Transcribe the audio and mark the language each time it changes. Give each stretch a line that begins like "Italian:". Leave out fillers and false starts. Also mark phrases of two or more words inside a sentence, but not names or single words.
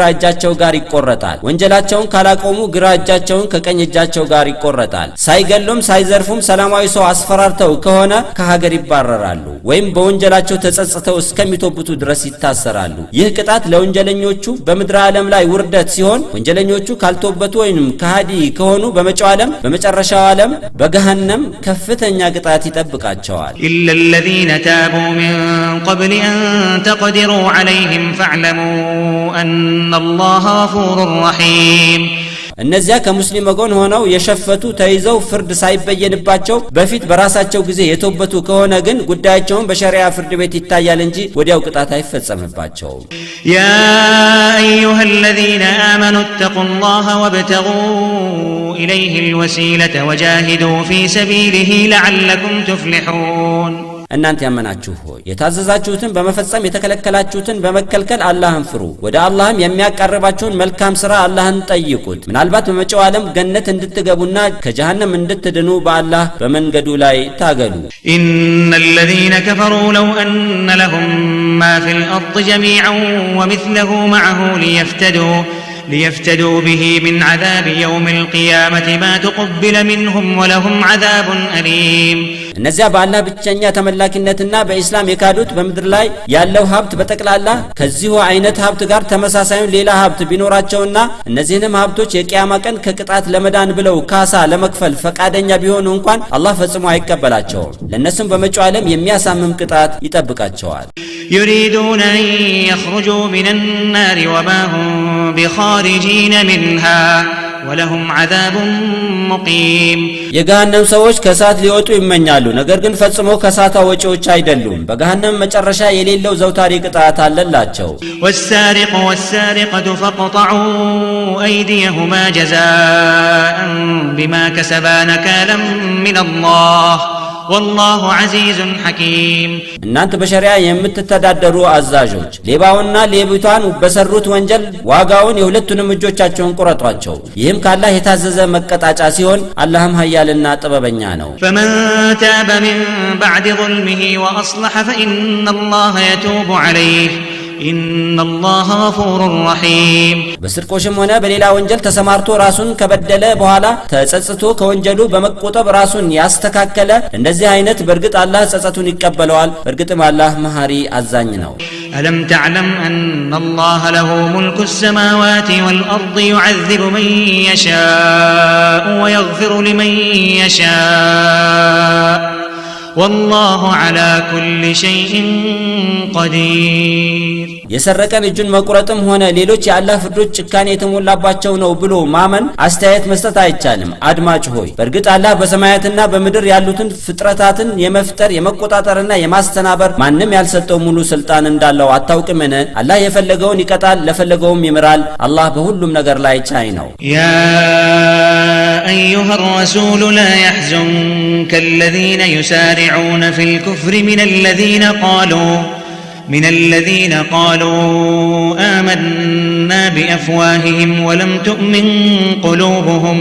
Amharic: እጃቸው ጋር ይቆረጣል ወንጀላቸውን ካላቆሙ ግራ እጃቸውን ከቀኝ እጃቸው ጋር ይቆረጣል ሳይገሉም ሳይዘርፉም ሰላማዊ ሰው አስፈራርተው ከሆነ ከሀገር ይባረራሉ ወይም በወንጀላቸው ተጸጽተው ተጸጽተው እስከሚተውቡቱ ድረስ ይታሰራሉ። ይህ ቅጣት ለወንጀለኞቹ በምድር ዓለም ላይ ውርደት ሲሆን ወንጀለኞቹ ካልተውበቱ ወይንም ከሃዲ ከሆኑ በመጪው ዓለም በመጨረሻው ዓለም በገሃነም ከፍተኛ ቅጣት ይጠብቃቸዋል።
Arabic: إلا الذين تابوا من قبل أن تقدروا عليهم فاعلموا أن الله غفور رحيم
Amharic: እነዚያ ከሙስሊም ወገን ሆነው የሸፈቱ ተይዘው ፍርድ ሳይበየንባቸው በፊት በራሳቸው ጊዜ የተውበቱ ከሆነ ግን ጉዳያቸውን በሸሪዓ ፍርድ ቤት ይታያል እንጂ ወዲያው ቅጣት አይፈጸምባቸውም።
Arabic: يا أيها الذين آمنوا اتقوا الله وابتغوا إليه الوسيلة وجاهدوا في سبيله لعلكم تفلحون
Amharic: እናንተ ያመናችሁ ሆይ የታዘዛችሁትን በመፈጸም የተከለከላችሁትን በመከልከል አላህን ፍሩ። ወደ አላህም የሚያቀርባችሁን መልካም ሥራ አላህን ጠይቁት። ምናልባት በመጪው ዓለም ገነት እንድትገቡና ከጀሃነም እንድትድኑ በአላህ በመንገዱ ላይ ታገሉ።
Arabic: إن الذين كفروا لو أن لهم ما في الأرض جميعا ومثله معه ليفتدوا به من عذاب يوم القيامة ما تقبل منهم ولهم عذاب أليم
Amharic: እነዚያ በአላህ ብቸኛ ተመላኪነትና በእስላም የካዱት በምድር ላይ ያለው ሀብት በተቀላላ ከዚሁ አይነት ሀብት ጋር ተመሳሳዩን ሌላ ሀብት ቢኖራቸውና እነዚህንም ሀብቶች የቂያማ ቀን ከቅጣት ለመዳን ብለው ካሳ ለመክፈል ፈቃደኛ ቢሆኑ እንኳን አላህ ፈጽሞ አይቀበላቸውም። ለነሱም በመጪው ዓለም የሚያሳምም ቅጣት ይጠብቃቸዋል።
Arabic: يريدون أن يخرجوا من النار وما هم بخارجين منها ولهم عذاب مقيم
Amharic: የገሃነም ሰዎች ከሳት ሊወጡ ይመኛሉ፣ ነገር ግን ፈጽሞ ከሳታ ወጪዎች አይደሉም። በገሃነም መጨረሻ የሌለው ዘውታሪ ቅጣት አለላቸው።
Arabic: والسارق والسارقة فاقطعوا أيديهما جزاء بما كسبا نكالا من الله والله عزيز حكيم
Amharic: እናንተ በሸሪዓ የምትተዳደሩ አዛዦች ሌባውና ሌቢቷን በሰሩት ወንጀል ዋጋውን የሁለቱንም እጆቻቸውን ቁረጧቸው። ይህም ካላህ የታዘዘ መቀጣጫ ሲሆን አላህም ኃያልና ጥበበኛ ነው።
Arabic: فمن تاب من بعد ظلمه وأصلح فإن الله يتوب عليه إن الله غفور رحيم
Amharic: በስርቆሽም ሆነ በሌላ ወንጀል ተሰማርቶ ራሱን ከበደለ በኋላ ተጸጽቶ ከወንጀሉ በመቆጠብ ራሱን ያስተካከለ እንደዚህ አይነት በርግጥ አላህ ጸጸቱን ይቀበለዋል። በርግጥም አላህ መሐሪ አዛኝ ነው።
Arabic: ألم تعلم أن الله له ملك السماوات والأرض يعذب من يشاء ويغفر لمن يشاء والله على كل شيء قدير
Amharic: የሰረቀን እጁን መቁረጥም ሆነ ሌሎች የአላህ ፍርዶች ጭካኔ የተሞላባቸው ነው ብሎ ማመን አስተያየት መስጠት አይቻልም። አድማጭ ሆይ በርግጥ አላህ በሰማያትና በምድር ያሉትን ፍጥረታትን የመፍጠር የመቆጣጠርና የማስተናበር ማንም ያልሰጠው ሙሉ ስልጣን እንዳለው አታውቅምን? አላህ የፈለገውን ይቀጣል፣ ለፈለገውም ይምራል። አላህ በሁሉም ነገር ላይ ቻይ ነው።
Arabic: يا أيها الرسول لا يحزنك الذين يسارعون في الكفر من الذين قالوا آمنا بأفواههم ولم تؤمن قلوبهم